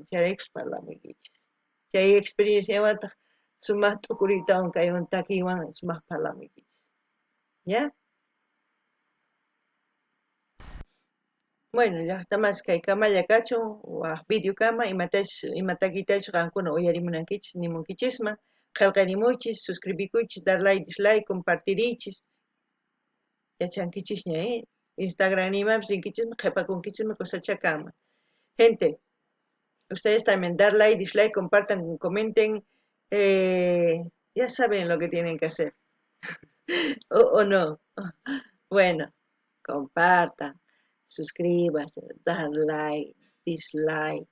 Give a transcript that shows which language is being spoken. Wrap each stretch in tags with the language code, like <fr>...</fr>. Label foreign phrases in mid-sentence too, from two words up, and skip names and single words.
<qu>Chayraykus parlamuykichisq. Chay experienciawantaq sumaq t'ukuriytawan kaywan takiywan sumaq parlamuykichisq. ¿Ya? Bueno, llaqtamas kay kamalla kachun, waq videokama, imatakitachu qankuna uyarimunankichis nimunkichisman, qillqarimuychis, suscribikuychis,</qu> <es>dar like, dislike,</es> <qu>compartiriychis, yachankichishña, Instagram imapas rinkichisman, qhipakunkichisman kusachakama.</qu> <es>Gente, ustedes también dar like, dislike, compartan, comenten, ya saben lo que tienen que hacer, o no. Bueno, compartan, suscríbanse, dar like, dislike.</es>